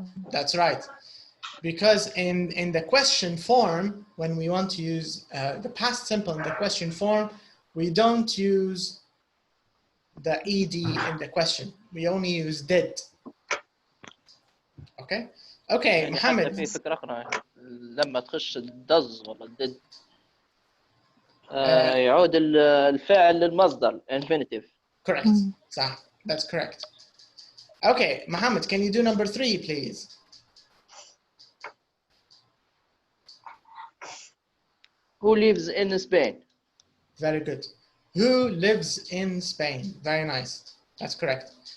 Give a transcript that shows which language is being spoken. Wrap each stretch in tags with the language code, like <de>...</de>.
<en>That's right. Because in the question form, when we want to use the past simple in the question form, we don't use the ed in the question. We only use did. Okay. Okay,</en> <ar>يعني</ar> <en>Mohammed.</en> <ar>حتى في فكرة لما تخش does ولا did يعود الفعل للمصدر infinitive.</ar> <en>Correct.</en> <ar>صح.</ar> <en>That's correct. Okay, Mohammed, can you do number 3, please? Who lives in Spain? Very good. Who lives in Spain? Very nice. That's correct.</en>